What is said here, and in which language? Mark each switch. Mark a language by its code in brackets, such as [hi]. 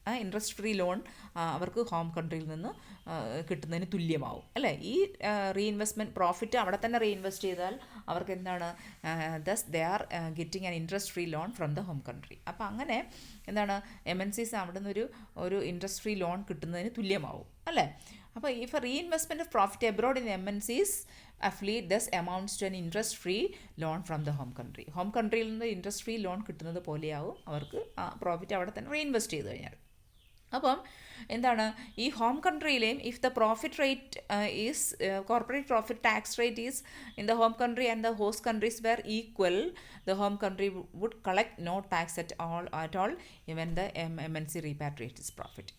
[ml] Interest free loan അവർക്ക് home കൺട്രിയിൽ നിന്ന് കിട്ടുന്നതിന് തുല്യമാവും അല്ലേ? ഈ റീഇൻവെസ്റ്റ്മെൻറ്റ് പ്രോഫിറ്റ് അവിടെ തന്നെ റീഇൻവെസ്റ്റ് ചെയ്താൽ അവർക്ക് എന്താണ് [en] Thus they are getting an interest free loan from the home country. [ml] അപ്പോൾ അങ്ങനെ എന്താണ് MNCs അവിടെ നിന്നൊരു ഇൻട്രസ്റ്റ് ഫ്രീ ലോൺ കിട്ടുന്നതിന് തുല്യമാവും അല്ലേ? [en] അപ്പോൾ if reinvestment of profit abroad in MNCs affiliate thus amounts to an interest free loan from the home country. [ml] Home കൺട്രിയിൽ നിന്ന് interest free loan കിട്ടുന്നത് പോലെയാവും അവർക്ക് പ്രോഫിറ്റ് അവിടെ തന്നെ റീഇൻവെസ്റ്റ് ചെയ്ത് കഴിഞ്ഞാൽ. അപ്പം എന്താണ് ഈ home കൺട്രിയിലെയും [en] If the profit rate is corporate profit tax rate is in the home country and the host countries were equal, the home country would collect no tax at all even the MNC repatriates profit.